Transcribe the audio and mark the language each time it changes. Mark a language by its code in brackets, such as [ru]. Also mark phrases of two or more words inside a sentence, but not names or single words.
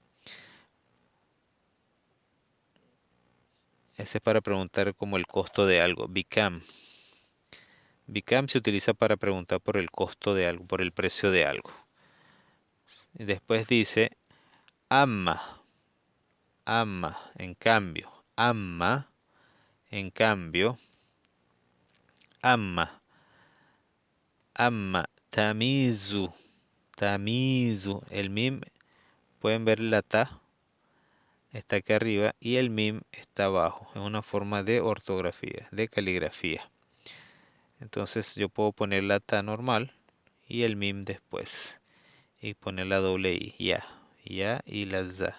[es] Ese es para preguntar como el costo de algo. Bicam. Bicam se utiliza para preguntar por el costo de algo, por el precio de algo. Y después dice [ar] أما، أما, [es] en cambio, amma, en cambio, [ar] أما، أما، تمييز، تمييز, [es] el mim, pueden ver la ta, está aquí arriba y el mim está abajo. Es una forma de ortografía, de caligrafía. Entonces yo puedo poner la ta normal y el mim después. Y poner la doble i, ya y la za.